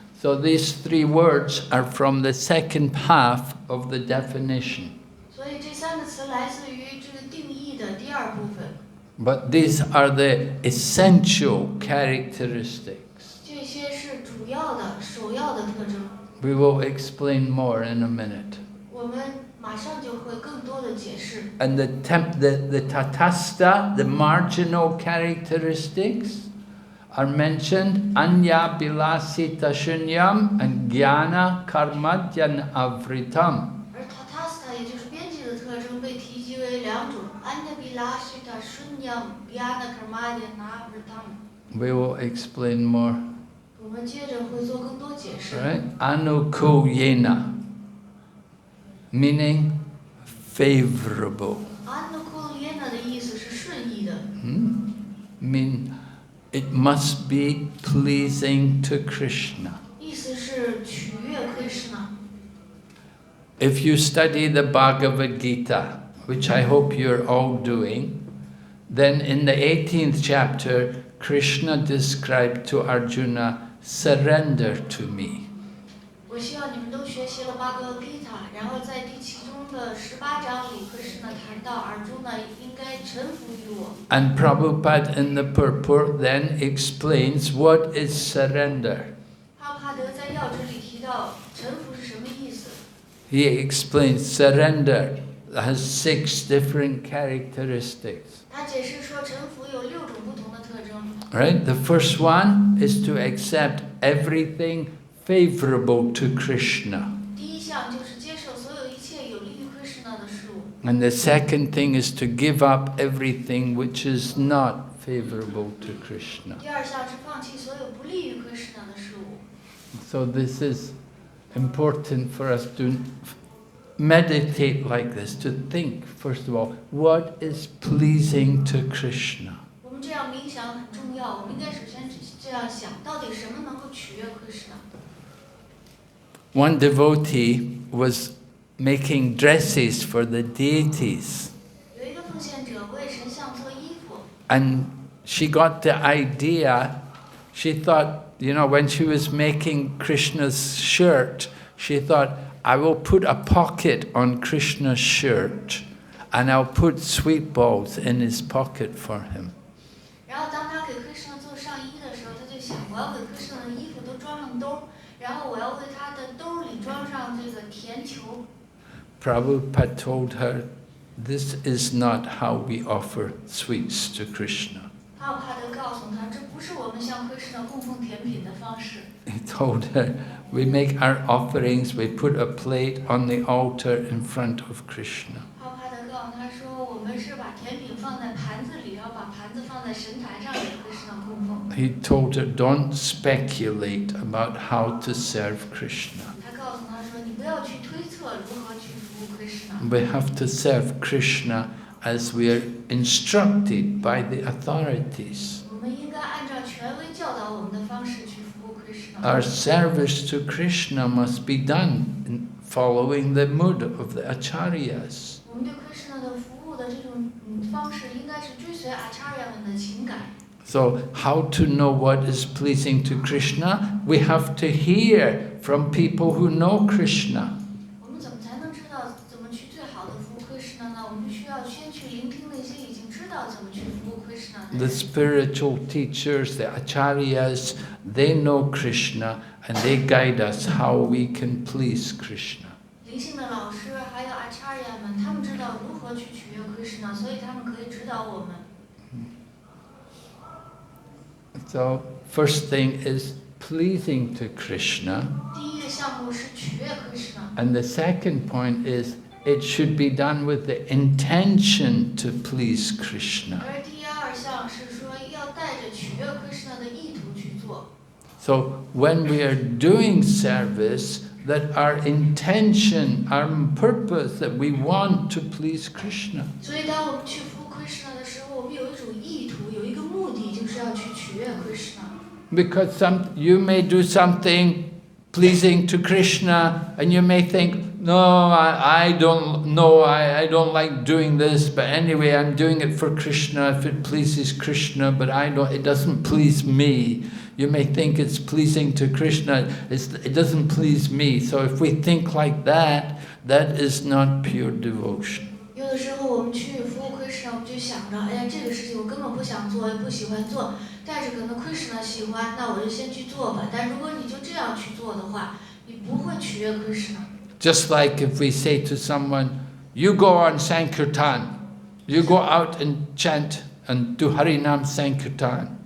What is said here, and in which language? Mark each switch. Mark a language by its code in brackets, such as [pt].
[en] So these three words are from the second half of the definition. [zh] 所以这三个词来自于这个定义的第二部分。 [en] But these are the essential characteristics. [zh] 这些是主要的、首要的特征。 [en] We will explain more in a minute. [zh] 我们马上就会更多的解释。 [en] And the tatastha, the marginal characteristics, are mentioned [sa] Anya Bilasita Shunyam and Jnana Karmadyan Avritam. [zh] 而 Tatastha 也就是边际的特征被提及为两种 [sa] Anyabilashita Shunyam Jnana Karmadyan Avritam。 [en] We will explain more. [zh] 我们接着会做更多解释。 [en] Right? Anukuyena, meaning favorable. [zh] Anukulena 的意思是顺意的， [en] Mean it must be pleasing to Krishna. [zh] 意思是取悦 Krishna。 [en] If you study the Bhagavad Gita, which I hope you're all doing, then in the 18th chapter, Krishna described to Arjuna, surrender to me. [zh] 我希望你们都学习了巴格吉塔，然后在第其中的18章里，Krishna谈到Arjuna应该臣服于我。 [en] And Prabhupada in the purport then explains what is surrender. [zh] 哈帕德在要旨里提到臣服是什么意思？ [en] He explains surrender has 6 different characteristics. [zh] 他解释说，臣服有6种不同的特征。 [en] Right? The first one is to accept everything favorable to Krishna. [zh] 第一项就是接受所有一切有利于 Krishna 的事物。 [en] And the second thing is to give up everything which is not favorable to Krishna. [zh] 第二项是放弃所有不利于 Krishna 的事物。 [en] So this is important for us to meditate like this, to think, first of all, what is pleasing to Krishna? [zh] 我们这样冥想很重要，我们应该首先这样想，到底什么能够取悦 Krishna？ [en] One devotee was making dresses for the deities, [zh] 有一个奉献者为神像做衣服， [en] and she got the idea. She thought, you know, when she was making Krishna's shirt, she thought, I will put a pocket on Krishna's shirt and I'll put sweet balls in his pocket for him. [zh] 然后当他给 Krishna 做上衣的时候，他就想，我要给 Krishna 的衣服都装上兜，然后我要为他的兜里装上这个甜球。 [en] Prabhupada told her, this is not how we offer sweets to Krishna. [zh] 哈帕德告诉他，这不是我们向 Krishna 供奉甜品的方式。 [en] He told her, we make our offerings, we put a plate on the altar in front of Krishna. [zh] 哈帕德告诉他说，我们是把甜品放在盘子里，然后把盘子放在神台上给 Krishna 供奉。 [en] He told her, don't speculate about how to serve Krishna. [zh] 他告诉他说，你不要去推测如何去服务 Krishna。 [en] We have to serve Krishna as we are instructed by the authorities. [zh] 我们应该按照权威教导我们的方式去服务 Krishna。 [en] Our service to Krishna must be done in following the mood of the acharyas. [zh] 我们对 Krishna 的服务的这种方式，应该是追随 Acharya 们的情感。 [en] So how to know what is pleasing to Krishna? We have to hear from people who know Krishna. [zh] 我们怎么才能知道怎么去最好的服务 Krishna 呢？我们必须要先去聆听那些已经知道怎么去服务 Krishna 的 [en] The [zh] 人。 [en] spiritual teachers, the acharyas, they know Krishna and they guide us how we can please Krishna. [zh] 灵性的老师还有 Acharya 们，他们知道如何去取悦 Krishna， 所以他们可以指导我们。 [en] So first thing is pleasing to Krishna, [zh] 第一个项目是取悦 Krishna， [en] and the second point is it should be done with the intention to please Krishna. [zh] 而第二项是说要带着取悦 Krishna 的意图去做。 [en] So when we are doing service, that our intention, our purpose, that we want to please Krishna. [zh] 所以当我们去服务 Krishna 的时候，我我们有一种意图，有一个目的，就是要去取悦 Krishna。 [en] Because you may do something pleasing to Krishna, and you may think, no, I don't know, I don't like doing this, but anyway, I'm doing it for Krishna if it pleases Krishna, but it doesn't please me. You may think it's pleasing to Krishna, it doesn't please me. So if we think like that, that is not pure devotion. [zh] 有的时候我们去服务 Krishna， 我们就想着，哎呀，这个事情我根本不想做，也不喜欢做，但是可能 Krishna 喜欢，那我就先去做吧。但如果你就这样去做的话，你不会取悦 Krishna。 [en] Just like if we say to someone, you go on Sankirtan, you go out and chant and do Harinam Sankirtan.